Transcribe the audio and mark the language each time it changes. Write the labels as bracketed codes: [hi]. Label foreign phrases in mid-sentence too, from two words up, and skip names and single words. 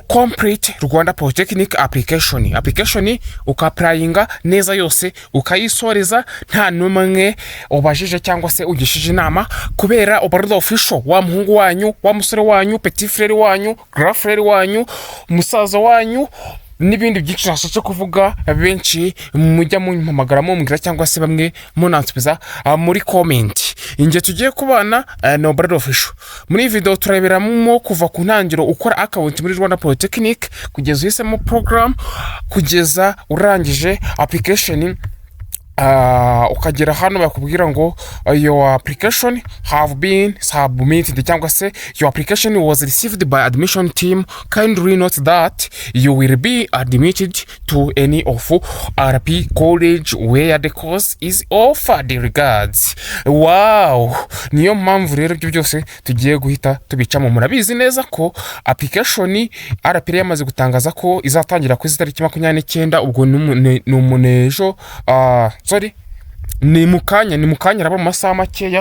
[en] complete Rwanda Polytechnic application [rw] ukaprayinga neza yose ukayisoreza nta numwe ubajije cyangwa se ugishije inama, kubera Uburezi official wa muhungu wanyu, wa musore wanyu, [fr] petit frère [rw] wanyu, [fr] grand frère [rw] wanyu, musaza wanyu n'ibindi byinshi nashaka kuvuga benshi mujya mumpamagara mumbwira cyangwa se bamwe munansubiza muri comment. Inge tugiye kubana no Uburezi official. Muri video turaberamo kuva ku ntangiro ukora account muri Rwanda Polytechnic kugeza uhisemo program, kugeza urangije application. Ukagera hano bakubwira ngo [en] your application have been submitted [rw] cyangwa se [en] your application was received by admission team. Kindly note that you will be admitted to any of RP college where the course is offered. Regards. [rw] Wow, niyo mpamvu rero ibyo byose tugiye guhita tubicamo. Murabizi neza ko application RP yamaze gutangaza ko izatangira ku itariki 29, ubwo ni umunejo ni mukanya raba mu masaha makeya.